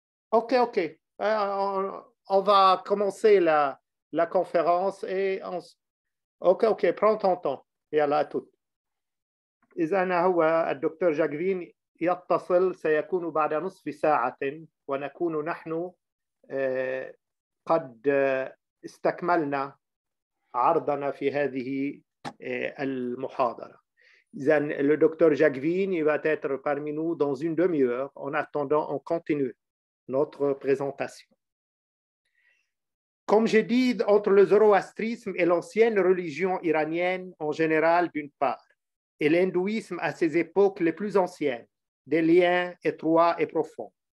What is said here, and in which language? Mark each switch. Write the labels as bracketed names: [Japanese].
[French] OK. On va commencer la conférence et OK, prends ton temps. [Arabic] يلا أتوت. إذا هو الدكتور جاك فين يتصل سيكون بعد نصف ساعة، ونكون نحن قد استكملنا عرضنا في هذه المحاضرة. [French] إذا le docteur Jacques Vigne va être parmi nous dans une demi-heure. En attendant, on continue notre présentation. Comme j'ai dit, entre le zoroastrisme et l'ancienne religion iranienne en général d'une part, et l'hindouisme à ses époques les plus anciennes, des liens étroits et profonds.